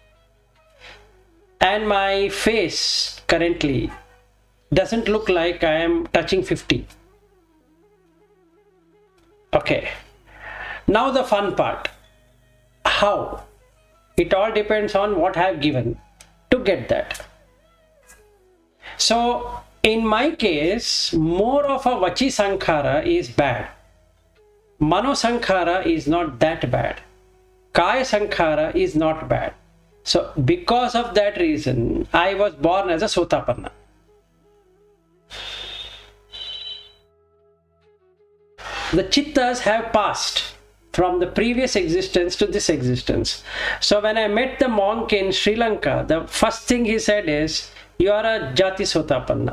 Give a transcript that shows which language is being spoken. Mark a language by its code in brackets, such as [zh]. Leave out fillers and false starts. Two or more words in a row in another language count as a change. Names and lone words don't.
[en] And my face currently doesn't look like I am touching 50. Okay. Now the fun part. How? It all depends on what I have given to get that. So in my case, more of a [pi] vachi sankhara [en] is bad. [pi] Mano sankhara [en] is not that bad. [pi] Kaya sankhara [en] is not bad. So because of that reason, I was born as a Sotapanna. The chittas have passed from the previous existence to this existence. So when I met the monk in Sri Lanka, the first thing he said is, you are a [pi] Jati Sotapanna.